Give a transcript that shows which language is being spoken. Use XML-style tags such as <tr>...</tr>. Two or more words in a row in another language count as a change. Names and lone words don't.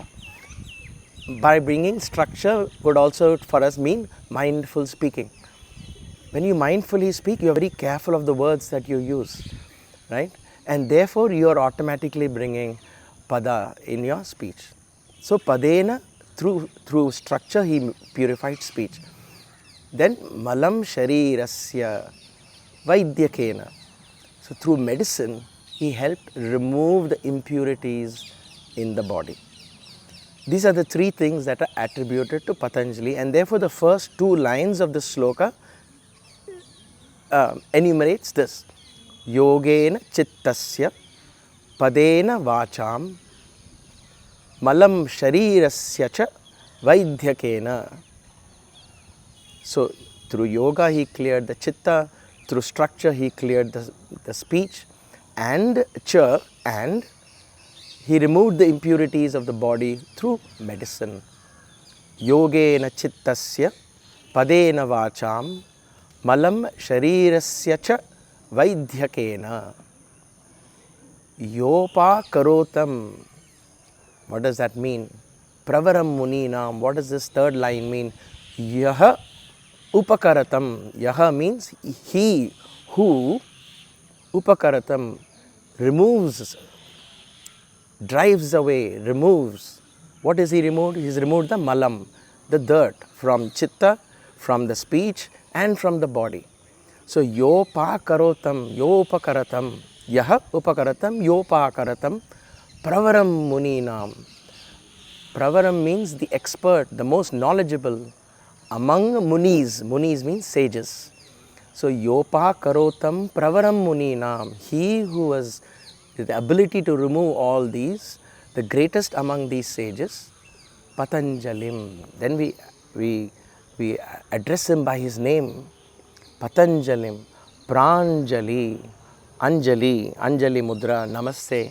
<en>By bringing structure would also for us mean mindful speaking. When you mindfully speak, you are very careful of the words that you use, right? And therefore you are automatically bringing pada in your speech. So padēna, through structure he purified speech.</en> <sa>Then मलं शरीरस्य वैद्यकेन.</sa> <en>So through medicine, he helped remove the impurities in the body. These are the three things that are attributed to Patanjali, and therefore the first two lines of the sloka enumerates this.</en> <sa>योगेन चित्तस्य पदेन वाचां मलं शरीरस्य च वैद्यकेन.</sa> <en>So through yoga he cleared the chitta, through structure he cleared the speech, and he removed the impurities of the body through medicine.</en> <sa>योगेन चित्तस्य पदेन वाचां मलं शरीरस्य च वैद्यकेन. Yō'pākarōttaṁ.</sa> <en>What does that mean?</en> <sa>प्रवरं मुनीनां.</sa> <en>What does this third line mean?</en> <sa>यः उपाकरोत्तं.</sa> <en>Yaha means he who, upākarōttaṁ, removes, drives away, removes. What is he removed? He has removed the malaṁ, the dirt from chitta, from the speech and from the body.</en> <sa>So योऽपाकरोत्तं, यः उपाकरोत्तं, योऽपाकरोत्तं, प्रवरं मुनीनां.</sa> <en>Pravaraṁ means the expert, the most knowledgeable among munis. Munis means sages. So</en> <sa>योऽपाकरोत्तं प्रवरं मुनीनां.</sa> <en>He who has the ability to remove all these, the greatest among these sages, Patanjaliṁ. Then we address him by his name.</en> <sa>पतञ्जलिं, प्राञ्जलि, अञ्जलि मुद्रा, नमस्ते.</sa>